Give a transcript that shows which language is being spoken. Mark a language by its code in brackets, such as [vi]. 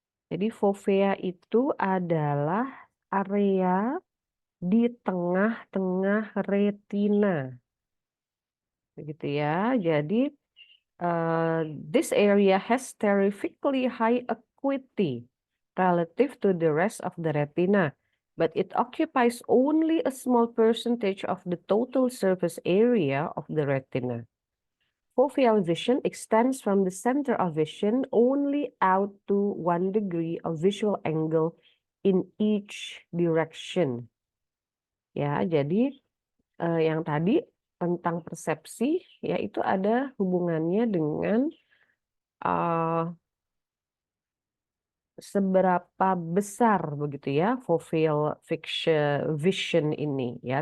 [id] Jadi fovea itu adalah area di tengah-tengah retina. Begitu ya. [en] Jadi this area has terrifically high acuity relative to the rest of the retina, but it occupies only a small percentage of the total surface area of the retina. Foveal vision extends from the center of vision only out to 1 degree of visual angle in each direction. [id] Ya, jadi yang tadi tentang persepsi, ya itu ada hubungannya dengan seberapa besar begitu ya foveal vision ini ya.